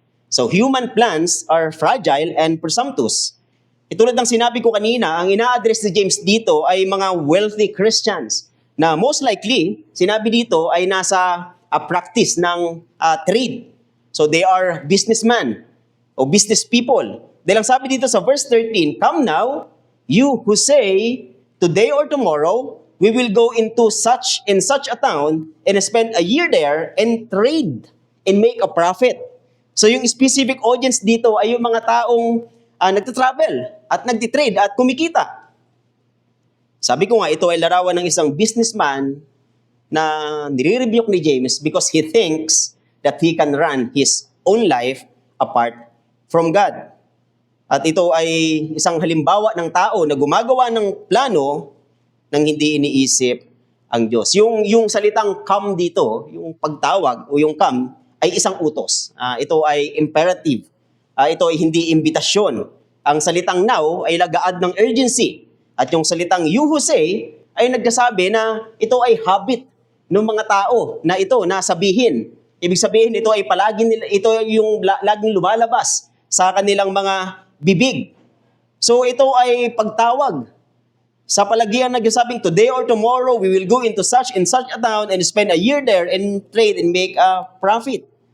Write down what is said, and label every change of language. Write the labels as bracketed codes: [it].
[en] So human plans are fragile and presumptuous. [tl] Tulad ng sinabi ko kanina, ang ina-address ni James dito ay mga wealthy Christians na [en] most likely, [tl] sinabi dito ay nasa practice ng trade. [en] So they are businessmen o business people. [tl] Dahil ang sabi dito sa verse 13, [en] "Come now, you who say, today or tomorrow, we will go into such and such a town and spend a year there and trade and make a profit." [tl] So yung specific audience dito ay yung mga taong nagtatravel at nagtitrade at kumikita. Sabi ko nga, ito ay larawan ng isang businessman na nire-rebuke ni James [en] because he thinks that he can run his own life apart from God. [tl] At ito ay isang halimbawa ng tao na gumagawa ng plano nang hindi iniisip ang Diyos. Yung salitang come dito, yung pagtawag o yung come, ay isang utos. Ito ay imperative. Ito ay hindi imbitasyon. Ang salitang now ay lagaad ng urgency. At yung salitang [en] you who say [tl] ay nagsasabi na ito ay habit ng mga tao na ito na sabihin. Ibig sabihin ito ay ito yung laging lumalabas sa kanilang mga bibig. So ito ay pagtawag. Sa palagian nagsasabing [en] today or tomorrow we will go into such and such a town and spend a year there and trade and make a profit.